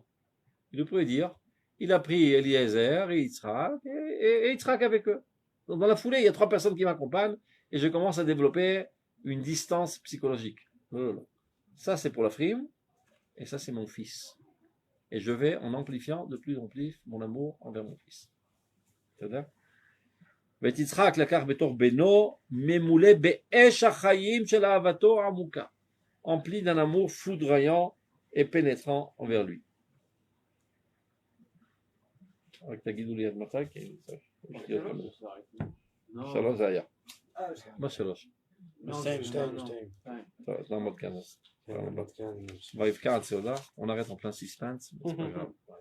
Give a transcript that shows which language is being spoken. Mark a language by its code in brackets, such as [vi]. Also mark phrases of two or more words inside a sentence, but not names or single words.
[fr] Il pourrait dire, il a pris Eliezer et Yitzhak, et Yitzhak avec eux. Donc, dans la foulée, il y a 3 personnes qui m'accompagnent, et je commence à développer une distance psychologique. Ça, c'est pour la frime, et ça, c'est mon fils. Et je vais, en amplifiant de plus en plus mon amour envers mon fils. [he] C'est-à-dire Yitzhak לקח בתור בנו, ממולא באש החיים של אהבתו העמוקה, [fr] empli d'un amour foudroyant et pénétrant envers lui. [he] רק תגידו לי עד מתי, כי יש לי עוד כמה. 3 זה היה. מה 3? טוב, אז נעמוד כאן. ויבקע עד סעודה, [fr] on arrête en plein suspense, mais c'est pas grave.